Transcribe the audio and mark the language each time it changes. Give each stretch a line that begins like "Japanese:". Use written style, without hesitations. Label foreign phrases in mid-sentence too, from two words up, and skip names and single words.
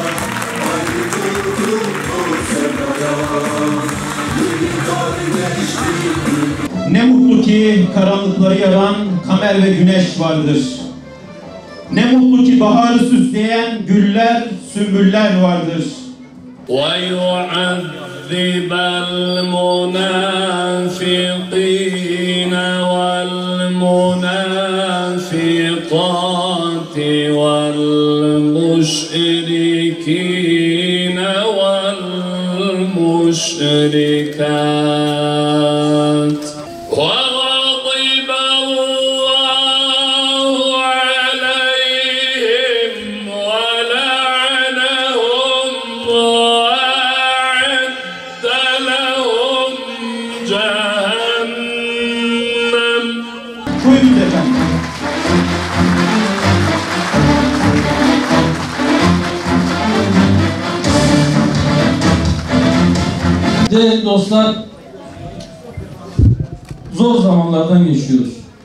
Turkish: Ne mutlu ki karanlıkları yaran kamer ve güneş vardır. Ne mutlu ki baharı süsleyen güller, sümbüller vardır.
Arabic: وَيُعَذِّبَ الْمُنَافِقِينَ وَالْمُنَافِقَاتِ وَالْمُشْرِكِينَ وَالْمُشْرِكَاتِ وَغَضِبَ اللَّهُ عَلَيْهِمْ وَلَعَنَهُمْ وَأَعَدَّ لَهُمْ جَهَنَّمَ.
Turkish: Buyurun efendim. Değerli dostlar, zor zamanlardan geçiyoruz.